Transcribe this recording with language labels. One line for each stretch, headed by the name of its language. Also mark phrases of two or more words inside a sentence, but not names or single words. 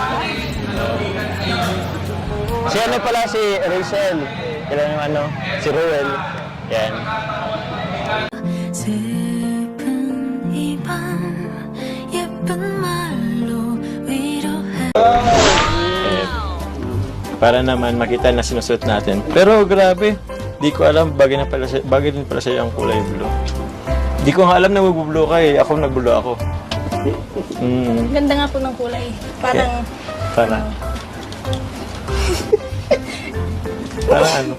Filipino: Si ano pala si Rachel. Kailan yung ano? Si Ruel. Yan.
Korean: 슬픈 이 밤 예쁜 말로 위로해.
Filipino: Eh, para naman makita na sinusuot natin. Pero grabe, di ko alam bagay din pala sa'yo ang kulay blue. Di ko nga alam na magbublue ka eh. Ako nagblue ako. Ganda nga po ng kulay. Parang, Para. Para ano?